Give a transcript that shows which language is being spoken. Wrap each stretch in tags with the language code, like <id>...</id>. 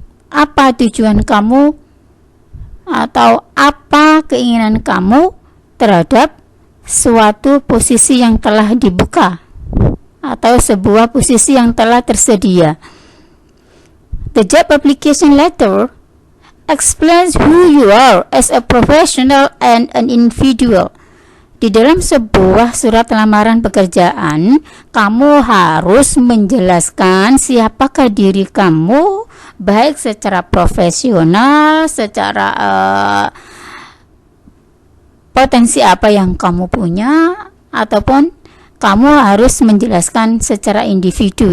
<id>apa tujuan kamu atau apa keinginan kamu terhadap suatu posisi yang telah dibuka atau sebuah posisi yang telah tersedia.</id> <en>The job application letter explains who you are as a professional and an individual.</en> <id>Di dalam sebuah surat lamaran pekerjaan, kamu harus menjelaskan siapakah diri kamu, baik secara profesional, secara potensi apa yang kamu punya, ataupun kamu harus menjelaskan secara individu.</id>